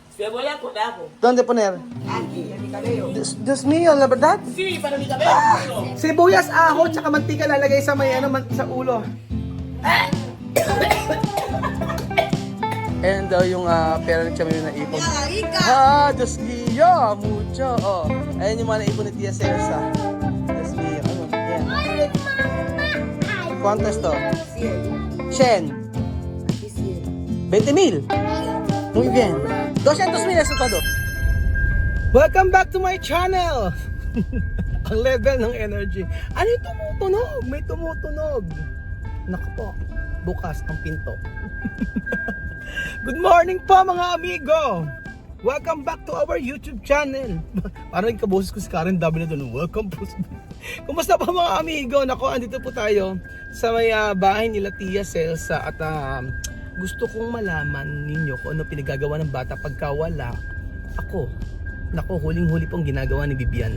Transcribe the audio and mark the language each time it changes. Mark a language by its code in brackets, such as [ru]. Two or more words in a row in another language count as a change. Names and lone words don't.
[es] Te voy a contar. ¿Dónde poner? Aquí, en mi cabello. Dios mío, la verdad? Sí, para mi cabello. [tl] Sibuyas, aho, tsaka mantika lalagay sa may sa ulo. Ayan daw yung pera ng chamay na ipon. [es] Diyos mío, mucho. Oh. [tl] Ayan yung mga naipon ni Tia Celsa. [es] Diyos mío, [tl] ano? Ayan. [es] ¿Cuánto esto? 100. 20,000. Muy bien. 200,000 eso todo. [en] Welcome back to my channel. [tl] Ang level ng energy. Ano yung tumutunog? May tumutunog. Naku po, bukas ang pinto. [en] Good morning [tl] po mga amigo. [en] Welcome back to our YouTube channel. [tl] Parang kaboses ko si Karen W na doon. Welcome po. Kumusta po mga amigo? Naku, andito po tayo sa may bahay nila Tia Celsa at gusto kong malaman ninyo kung ano pinagagawa ng bata pagka wala ako. Naku, huling-huli pong ginagawa ni Bibian.